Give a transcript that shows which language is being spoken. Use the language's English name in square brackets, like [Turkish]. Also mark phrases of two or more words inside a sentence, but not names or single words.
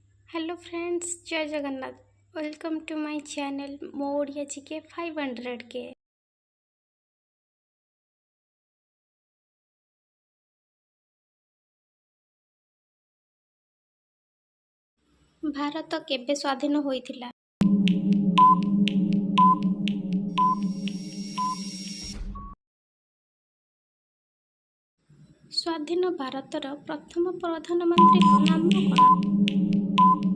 [English] hello friends, [Odia] ଜୟ ଜଗନ୍ନାଥ। [English] welcome to my channel मो ओडिया जीके 500 के। [Odia] ଭାରତ କେବେ ସ୍ୱାଧୀନ ହୋଇଥିଲା? ସ୍ୱାଧୀନ ଭାରତର ପ୍ରଥମ ପ୍ରଧାନମନ୍ତ୍ରୀଙ୍କ ନାମ କ'ଣ?